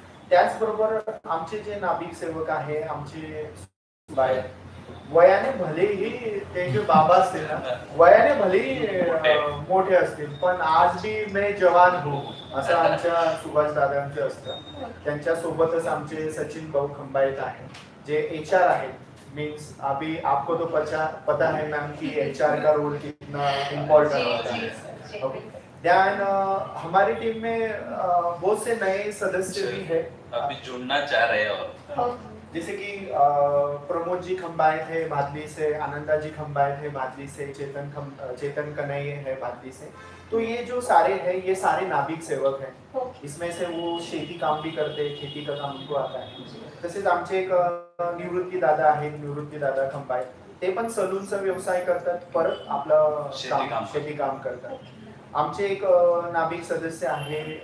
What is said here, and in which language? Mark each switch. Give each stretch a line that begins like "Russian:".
Marathi: त्याचबरोबर आमचे जे नाभिक सेवक आहे, आमचे वयाने भलेही ते जे बाबा असतील ना, वयाने भलेही मोठे असतील, पण
Hindi: आज भी मैं जवान हूँ
Marathi: असं आमच्या सुभाष दादांचं असतं. त्यांच्या सोबतच आमचे सचिन भाऊ खंबाळत आहेत, जे HR आहेत.
Hindi: मीन्स अभी आपको तो पता है मैम कि HR का रोल कितना इम्पोर्टेंट होता है ओके. देन हमारी टीम में बहुत से नए सदस्य भी है, अभी जुड़ना चाह रहे हैं और जैसे कि प्रमोद जी खंबाळे थे भादली से, आनंदा जी खंबाळे थे भादली से, चेतन कन्हैये है भादली से. तो ये जो सारे हैं ये सारे नाभिक सेवक हैं. इसमें से वो शेती काम भी करते, खेती का काम उनको आता है.
Marathi: तसेच आमचे एक निवृत्ती दादा आहेत, निवृत्ती दादा खंबाळे, ते पण सलूनचा व्यवसाय करतात, परत आपलं शेती काम करतात. आमचे एक नाभिक सदस्य आहे